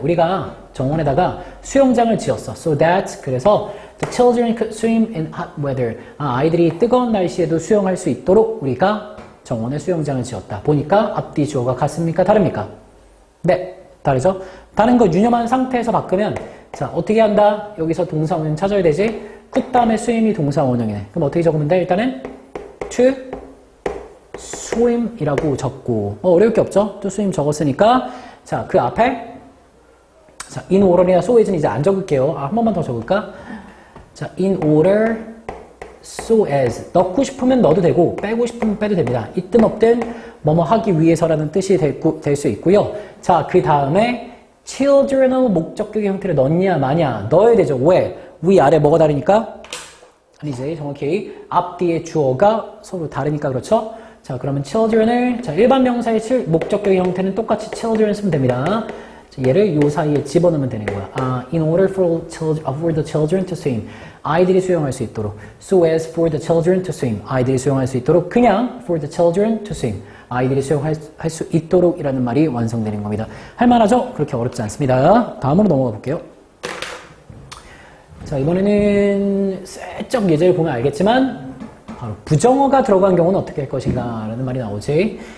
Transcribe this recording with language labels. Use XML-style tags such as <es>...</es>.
<ko>우리가 정원에다가 수영장을 지었어.</ko> <en>So that,</en> <ko>그래서</ko> <en>the children could swim in hot weather.</en> <ko>아이들이 뜨거운 날씨에도 수영할 수 있도록 우리가 정원에 수영장을 지었다. 보니까 앞뒤 주어가 같습니까? 다릅니까? 네, 다르죠? 다른 거 유념한 상태에서 바꾸면 자, 어떻게 한다? 여기서 동사 원형 찾아야 되지? could 다음에 swim이 동사 원형이네. 그럼 어떻게 적으면 돼? 일단은 to swim이라고 적고 어려울 게 없죠? 또 swim 적었으니까 자, 그 앞에 자, in order이나 so as는 이제 안 적을게요. 한 번만 더 적을까? 자, in order, so as 넣고 싶으면 넣어도 되고 빼고 싶으면 빼도 됩니다. 있든 없든 뭐뭐 하기 위해서라는 뜻이 될 수 있고요. 자, 그 다음에 children의 목적격의 형태를 넣냐 마냐 넣어야 되죠. 왜? 위아래 뭐가 다르니까? 아니지, 정확히 앞뒤의 주어가 서로 다르니까 그렇죠? 자, 그러면 children을 자, 일반 명사의 목적격의 형태는 똑같이 children 쓰면 됩니다. 자, 얘를 요 사이에 집어넣으면 되는 거야.</ko> <en>in order for the children to swim.</en> <ko>아이들이 수영할 수 있도록.</ko> <en>So as for the children to swim.</en> <ko>아이들이 수영할 수 있도록 그냥</ko> <en>for the children to swim.</en> <ko>아이들이 수용할 수 있도록 이라는 말이 완성되는 겁니다. 할만하죠? 그렇게 어렵지 않습니다. 다음으로 넘어가 볼게요. 자, 이번에는 슬쩍 예제를 보면 알겠지만 바로 부정어가 들어간 경우는 어떻게 할 것인가 라는 말이 나오지.</ko>